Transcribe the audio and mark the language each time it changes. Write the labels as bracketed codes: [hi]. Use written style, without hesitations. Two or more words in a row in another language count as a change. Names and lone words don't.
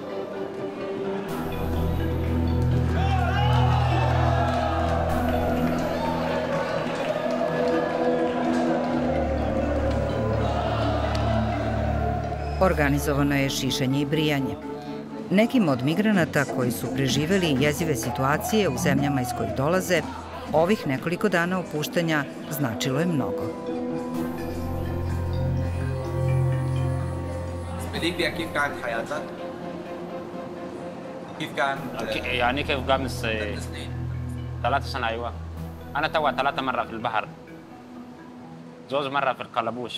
[sr] Organizovano je šišanje i brijanje. Nekim od migranata koji su preživeli jezive situacije u zemljama iz kojih dolaze, ovih nekoliko dana opuštanja značilo je mnogo. [ar] بليبيا كيف كانت حياتك؟ كيف كان؟ يعني كيف قامت 3 سنة أيوة. أنا توا 3 مرة في البحر. زوج مرة في القلبوش.